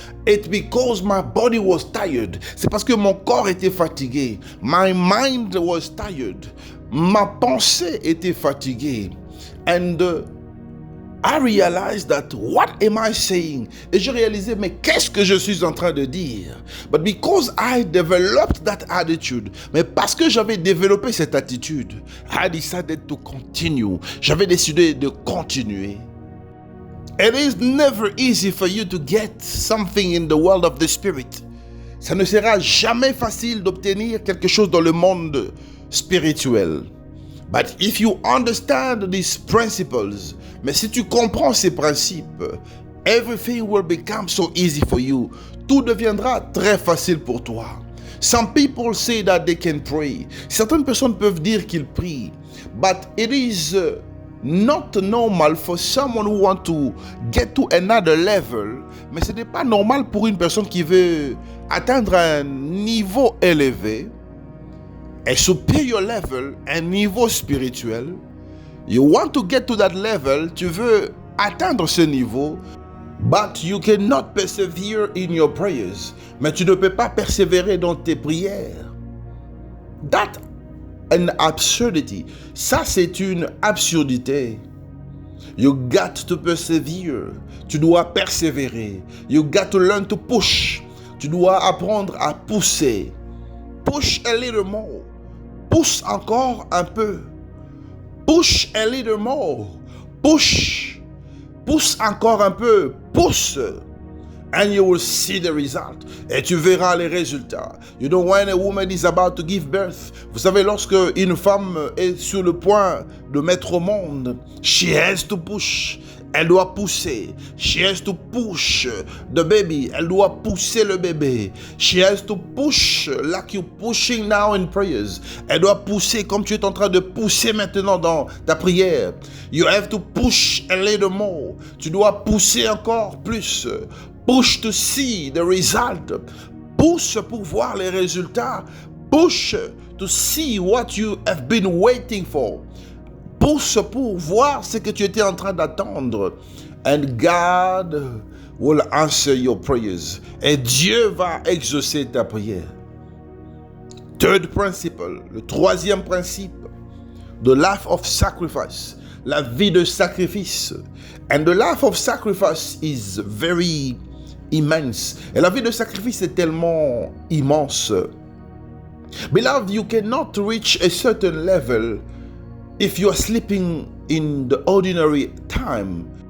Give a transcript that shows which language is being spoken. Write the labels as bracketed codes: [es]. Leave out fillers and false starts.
[en] It's because my body was tired. [fr] C'est parce que mon corps était fatigué. [en] My mind was tired. [fr] Ma pensée était fatiguée. [en] And I realized that what am I saying? [fr] Et je réalisais, mais qu'est-ce que je suis en train de dire? [en] But because I developed that attitude, [fr] mais parce que j'avais développé cette attitude, [en] I decided to continue. [fr] J'avais décidé de continuer. [en] It is never easy for you to get something in the world of the spirit. [fr] Ça ne sera jamais facile d'obtenir quelque chose dans le monde spirituel. [en] But if you understand these principles, [fr] mais si tu comprends ces principes, [en] everything will become so easy for you. [fr] Tout deviendra très facile pour toi. [en] Some people say that they can pray. [fr] Certaines personnes peuvent dire qu'ils prient. [en] But it is not normal for someone who want to get to another level. [fr] Mais ce n'est pas normal pour une personne qui veut atteindre un niveau élevé, [en] a superior level, [fr] un niveau spirituel. [en] You want to get to that level, [fr] tu veux atteindre ce niveau, [en] but you cannot persevere in your prayers. [fr] Mais tu ne peux pas persévérer dans tes prières. [en] That an absurdity. [fr] Ça, c'est une absurdité. [en] You got to persevere. [fr] Tu dois persévérer. [en] You got to learn to push. [fr] Tu dois apprendre à pousser. [en] Push a little more. [fr] Pousse encore un peu. [en] Push a little more. Push. [fr] Pousse encore un peu. Pousse. [en] And you will see the result. [fr] Et tu verras les résultats. [en] You know, when a woman is about to give birth, [fr] vous savez, lorsque une femme est sur le point de mettre au monde, [en] she has to push. [fr] Elle doit pousser. [en] She has to push the baby. [fr] Elle doit pousser le bébé. [en] She has to push like you're pushing now in prayers. [fr] Elle doit pousser comme tu es en train de pousser maintenant dans ta prière. [en] You have to push a little more. [fr] Tu dois pousser encore plus. [en] Push to see the result. [fr] Pousse pour voir les résultats. [en] Push to see what you have been waiting for. [fr] Pousse pour voir ce que tu étais en train d'attendre. [en] And God will answer your prayers. [fr] Et Dieu va exaucer ta prière. [en] Third principle, [fr] le troisième principe, [en] the life of sacrifice, [fr] la vie de sacrifice. [en] And the life of sacrifice is very immense. [fr] Et la vie de sacrifice est tellement immense. [en] Beloved, you cannot reach a certain level if you are sleeping in the ordinary time.